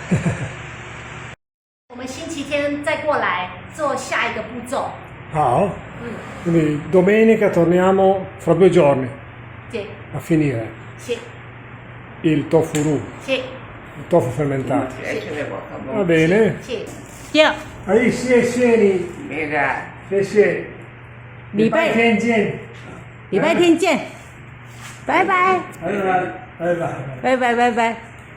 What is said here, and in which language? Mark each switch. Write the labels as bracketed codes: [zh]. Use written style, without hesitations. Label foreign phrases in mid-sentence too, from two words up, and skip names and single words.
[zh] 我们星期天再过来做下一个步骤。 [it] Ah, quindi domenica torniamo fra 2 giorni [zh] 对， [it] a finire [zh] 是 [it] il tofu roux, [zh] 是 [it] il tofu fermentato. Va bene. [zh] 是。第二， [it] Ahí, sì, sì, [zh] 谢谢。礼拜天见。礼拜天见，拜拜，拜拜，拜拜。拜拜，拜拜。